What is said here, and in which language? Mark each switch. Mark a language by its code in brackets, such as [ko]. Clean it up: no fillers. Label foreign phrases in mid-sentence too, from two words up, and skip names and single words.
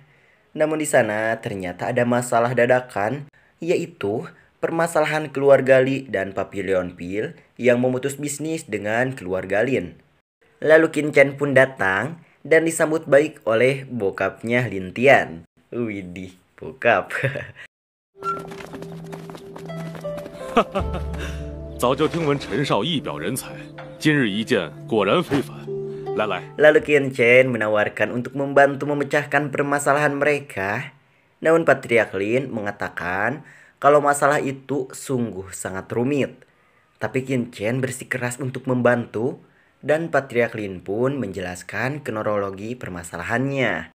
[id] Namun di sana ternyata ada masalah dadakan, yaitu permasalahan keluarga Li dan Pavilion Pil yang memutus bisnis dengan keluarga Lin. Lalu Qin Chen pun datang dan disambut baik oleh bokapnya Lin Tian. Widih, bokap. [zh] 早就听闻陈少一表人才，今日一见，果然非凡。来。 [id] Lalu Qin Chen menawarkan untuk membantu memecahkan permasalahan mereka. Namun Patriark Lin mengatakan kalau masalah itu sungguh sangat rumit. Tapi Qin Chen bersikeras untuk membantu dan Patriark Lin pun menjelaskan kronologi permasalahannya.